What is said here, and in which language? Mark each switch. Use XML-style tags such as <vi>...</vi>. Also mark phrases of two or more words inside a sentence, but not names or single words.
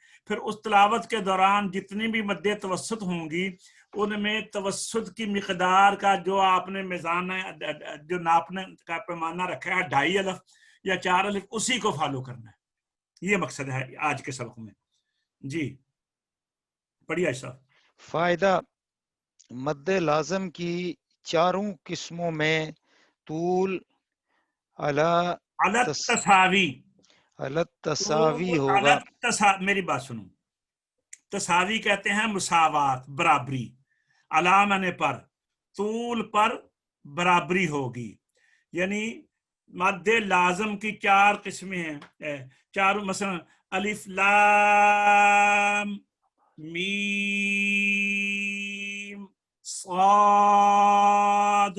<ur>پھر اس تلاوت کے دوران جتنی بھی مدیں توسط ہوں گی ان میں توسط کی مقدار کا جو آپ نے میزان جو ناپنے کا پیمانہ رکھا ہے 2.5 الف یا 4 الف، اسی کو فالو کرنا ہے۔ یہ مقصد ہے آج کے سبق میں۔ جی پڑھیے صاحب۔ فائدہ: مد لازم کی چاروں قسموں میں طول التساوی تساوی ہوگا۔ میری بات سنو، تساوی کہتے ہیں مساوات، برابری، علامنے پر، طول پر برابری ہوگی، یعنی مد لازم کی 4 قسمیں ہیں، چاروں، مثلا الف لام میم صاد۔</ur>